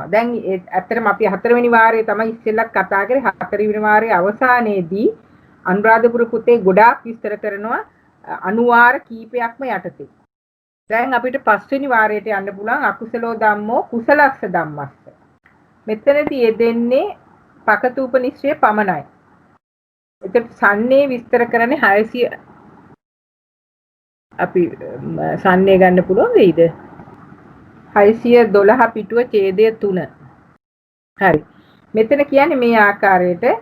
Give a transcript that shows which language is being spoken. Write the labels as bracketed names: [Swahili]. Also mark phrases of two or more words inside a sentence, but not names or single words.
[Sinhala] දැන් ඇත්තටම අපි හතරවෙනි වාරයේ තමයි ඉස්සෙල්ලා කතා කරේ හතරවෙනි වාරයේ අවසානයේදී අනුරාධපුර පොතේ ගොඩාක් විස්තර කරනවා අනුවාර කීපයක්ම යටතේ. දැන් අපිට පස්වෙනි වාරයට යන්න පුළුවන් [Pali] අකුසලෝ ධම්මෝ කුසලස්ස ධම්මස්ස. [Sinhala] මෙතනදී යෙදෙන්නේ පකතූපනිශ්‍රය පමණයි. එතකොට සන්නේ විස්තර කරන්නේ 600 අපි සන්නේ ගන්න පුළුවන් වෙයිද 612 පිටුව ඡේදය 3 හරි මෙතන කියන්නේ මේ ආකාරයට